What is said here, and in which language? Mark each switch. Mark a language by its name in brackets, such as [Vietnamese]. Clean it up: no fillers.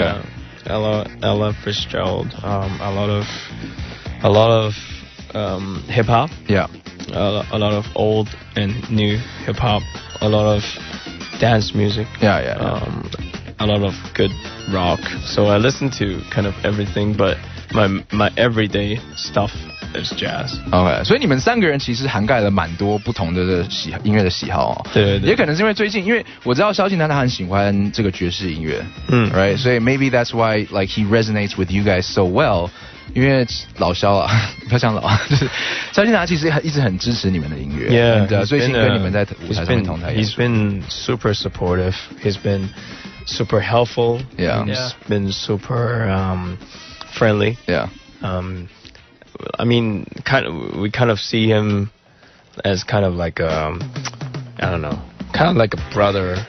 [English] Yeah. Ella Fitzgerald. A lot of hip hop. Yeah. A lot of old and new hip hop. A lot of dance music. Yeah. A lot of good rock. So I listen to kind of everything, but my everyday stuff is jazz. [Chinese] OK， 所以你们三个人其实涵盖了蛮多不同的音乐的喜好哦。对，也可能是因为最近，因为我知道萧敬腾他很喜欢这个爵士音乐，right？所以 [English] maybe that's why like he resonates with you guys so well。 [Chinese] 因为老萧啊，不要讲老，就是萧敬腾其实一直很支持你们的音乐。 [English] Yeah， [Chinese] 最近跟你们在舞台上面同台演出。 [English] He's been super supportive. He's been super helpful. Yeah. He's been super friendly. Yeah. I mean, we kind of see him as kind of like I don't know, kind of like a brother,